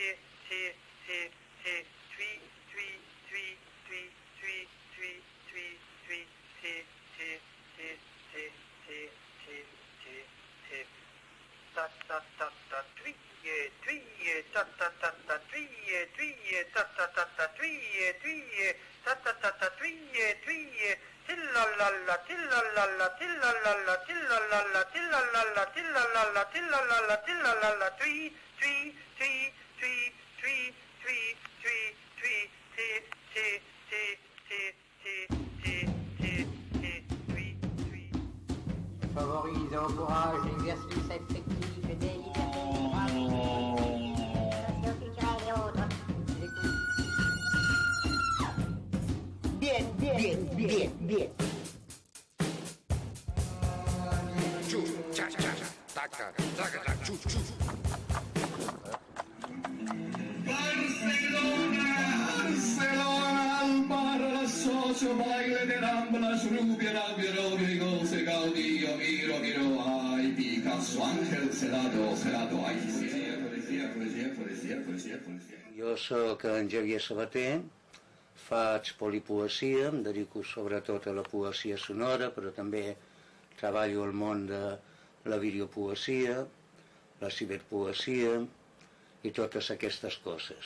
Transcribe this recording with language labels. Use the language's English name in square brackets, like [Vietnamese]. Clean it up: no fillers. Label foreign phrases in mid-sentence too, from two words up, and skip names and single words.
[French] ti, ti, ti, twi, twi, twi, twi, twi, twi, twi, twi, ti, ti, ti, ti, ti, ti, ti, ti, ta ta ta ta twie, twie, ta ta ta ta twie, twie, ta ta ta ta twie, twie, ta ta ta ta twie, twie, tillalala, tillalala, tillalala, tillalala, tillalala, tillalala, tillalala, tillalala, twi, twi, twi, twi, twi, twi, twi, twi, ti, ti, ti, ti, ti, ti, ti, ti, twi, twi. Favorise, encourage l'exercice effectif des libertés morales, socio-culturelles et autres. Bien, bien, bien, bien, bien. Chou, cha, cha, taca, taca, taca, chou, chou. [Spanish] Barcelona, al bar, l'associo, baile de ramblas, rubia, labia, rubia, goce, Gaudí, miro, ay, Picasso, Ángel, celado, ay, [Catalan] poesia. Jo soc en Xavier Sabater, faig polipoesia, em dedico sobretot a la poesia sonora, però també treballo al món de la videopoesia, la ciberpoesia i totes aquestes coses.